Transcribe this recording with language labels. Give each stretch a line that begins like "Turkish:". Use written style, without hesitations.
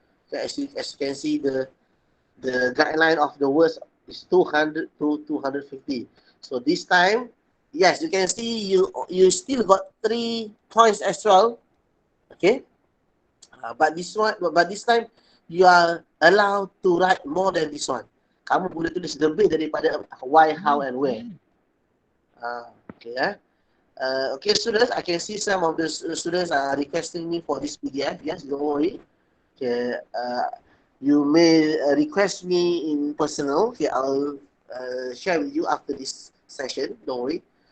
English: So as you can see, the guideline of the words is 200 to 250. So this time, yes, you can see you still got 3 points as well. Okay, but this time you are allowed to write more than this one.
Malay: Kamu boleh tulis lebih daripada
English: why, how, and where. Okay, okay, students, I can see some of the students are requesting me for this PDF. Yes, don't worry. Okay, you may request me in personal. Okay, I'll share with you after this session. Don't worry.